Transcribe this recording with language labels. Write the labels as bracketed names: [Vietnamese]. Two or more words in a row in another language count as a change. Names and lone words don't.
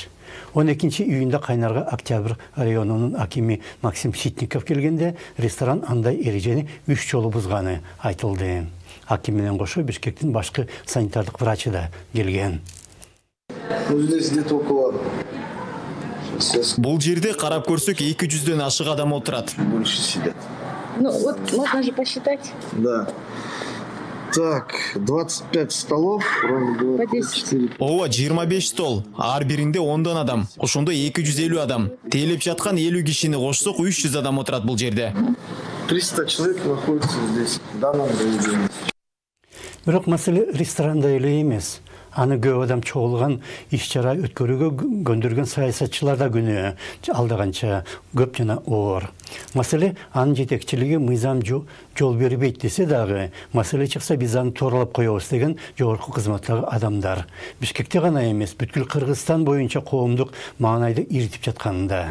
[Kyrgyz] 12-июнда кайнарга Октябрь районунун акими Максим Ситников келгенде ресторан андай эрежени 3 жолу бузганы айтылды. Аким менен кошо Бишкектин башкы санитардык врачы да келген. Бул жерде карап көрсөк 200дөн ашык адам отурат. [Russian] Больше сидят. Ну вот можно же посчитать. Да. Так, 25 столов, по 10. [Kyrgyz] Ооба, 25 стол. Ар биринде 10 адам. Ошондо 250 адам. Тейлеп жаткан 50 кишини кошсок 300 адам отурат бул жерде. [Russian] 300 человек находится здесь, в данном заведении. [Kyrgyz] Бирок маселе ресторанда эле эмес. Аны көп адам чогулган иш-чара өткөрүүгө көндүргөн саясатчылар да күнөө алдаганча көп жана оор. Маселе анын жетекчилиги мыйзам жол бербейт десе дагы, маселе чыкса биз аны тооролоп коебуз деген жогорку кызматтагы адамдар Бишкекте гана эмес, бүткүл Кыргызстан боюнча коомдук маанайды иритип жатканында.